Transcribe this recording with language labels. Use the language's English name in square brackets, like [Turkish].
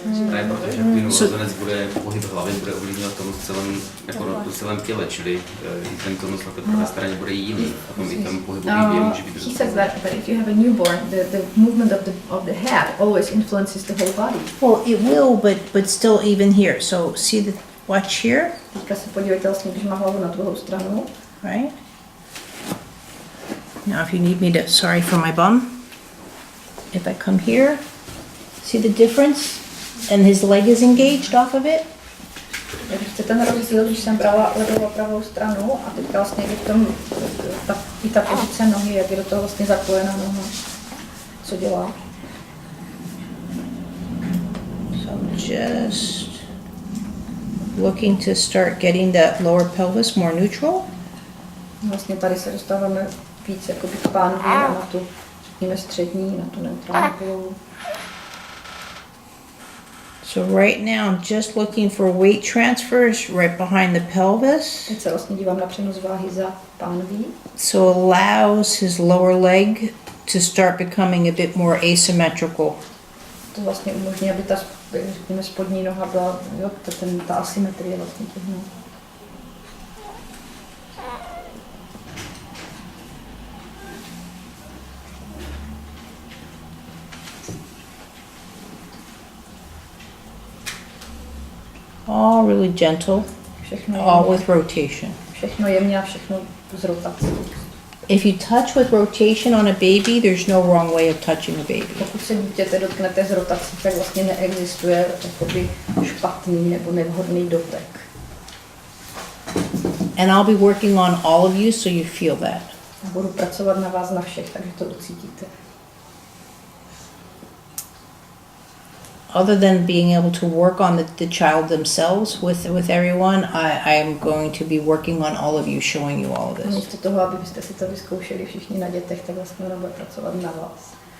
[Czech] Ne, protože plynulozonec bude, pohyb hlavy bude ovlivňovat tonus celém těle, čili ten tonus na té pravé straně bude jiný. A tom i ten pohybový vývoj může být [English] He says that, but if you have a newborn, the movement of the head always influences the whole body. Well, it will, but still even here. So see the, watch here, [Czech] Teďka se podívejte vlastně, když má hlavu na druhou stranu. [English] right? Now if you need me to, sorry for my bum. If I come here, see the difference? And his leg is engaged off of it. [Czech] Vidíte ten rozdíl, když jsem brala levou a pravou stranu a teďka vlastně v tom, i ta pozice nohy, jak je do toho vlastně zapojená noha, co dělá. [English] So I'm just looking to start getting that lower pelvis more neutral. [Czech] Vlastně tady se dostáváme víc jakoby k pánvi a na tu, řekněme, střední, na tu neutrální polohu. [English] So right now I'm just looking for weight transfers right behind the pelvis. [Czech] Teď se vlastně dívám na přenos váhy za pánví. [English] So allows his lower leg to start becoming a bit more asymmetrical. [Czech] To vlastně umožní, aby ta řekněme, spodní noha byla, jo, ta asymetrie vlastně těch noh. [English] All really gentle, [Czech] Všechno [English] all [Czech] jemně, with rotation. všechno jemně a všechno z rotací. [English] If you touch with rotation on a baby, there's no wrong way of touching a baby. [Czech] Pokud se dítěte dotknete z rotací, tak vlastně neexistuje jakoby špatný nebo nevhodný dotek. [English] And I'll be working on all of you so you feel that. [Czech] A budu pracovat na vás na všech, takže to ucítíte. [English] Other than being able to work on the child themselves with everyone, I am going to be working on all of you, showing you all of [Czech] A [English] this. [Czech] místo toho, abyste si to vyzkoušeli všichni na dětech, tak vlastně ona bude pracovat na vás.